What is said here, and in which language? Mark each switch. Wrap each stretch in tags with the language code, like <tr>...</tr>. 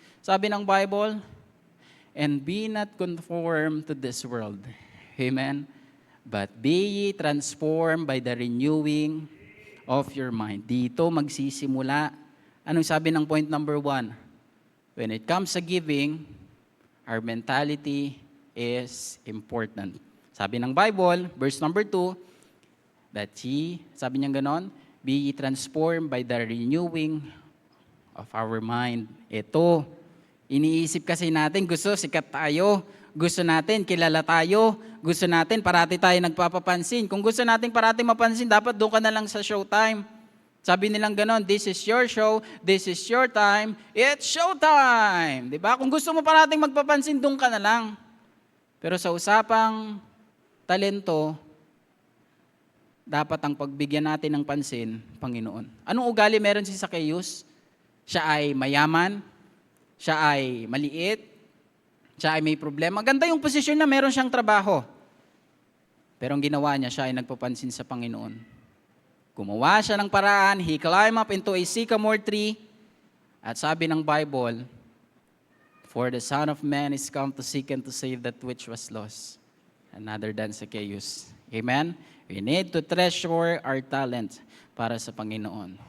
<tl>Sabi ng Bible,</tl> <en>and be not conformed to this world. Amen? But be ye transformed by the renewing of your mind.</en> <tl>Dito magsisimula. Anong sabi ng point number 1?</tl> <en>When it comes to giving, our mentality is important.</en> <tl>Sabi ng Bible,</tl> <en>verse number 2, that ye,</en> <tl>sabi niya ganon,</tl> <en>be ye transformed by the renewing of our mind.</en> <tl>Ito, iniisip kasi natin, gusto sikat tayo, gusto natin kilala tayo, gusto natin parati tayo nagpapapansin. Kung gusto natin parati mapansin, dapat doon ka na lang sa showtime. Sabi nilang ganon,</tl> <en>this is your show, this is your time, it's showtime.</en> <tl>Diba? Kung gusto mo parating magpapansin, doon ka na lang. Pero sa usapang talento, dapat ang pagbigyan natin ng pansin, Panginoon. Anong ugali meron si Zacchaeus? Siya ay mayaman, siya ay maliit, siya ay may problema. Ganda yung posisyon na meron siyang trabaho. Pero ang ginawa niya, siya ay nagpapansin sa Panginoon. Gumawa siya ng paraan,</tl> <en>he climbed up into a sycamore tree,</en> <tl>at sabi ng Bible,</tl> <en>for the Son of Man is come to seek and to save that which was lost. another than Zacchaeus. Amen? We need to treasure our talent</en> <tl>para sa Panginoon.</tl>